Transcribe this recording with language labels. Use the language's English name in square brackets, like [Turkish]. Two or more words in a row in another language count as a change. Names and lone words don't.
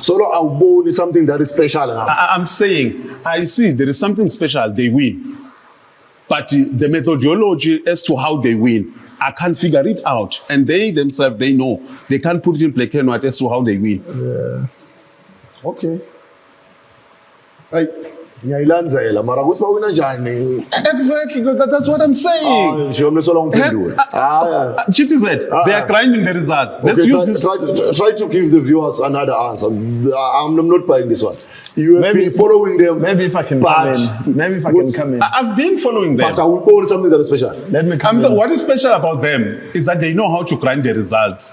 [English] So Aubon is something that is special. I'm saying, I see there is something special. They win. But the methodology as to how they win, I can't figure it out. And they themselves, they know. They can't put it in black and white as to how they win. Yeah. Okay. [Swati] Ngiyayilandzela mara kuthi bawina njani? [English] Exactly, that's what I'm saying. Nje umle solong phendule. Chiefs said they are grinding the result. Let's use this. Try to give the viewers another answer. I'm not buying this one. You have been following them. Maybe if I can come in. I've been following them. But I will call something that is special. Let me come in. What is special about them is that they know how to grind the results.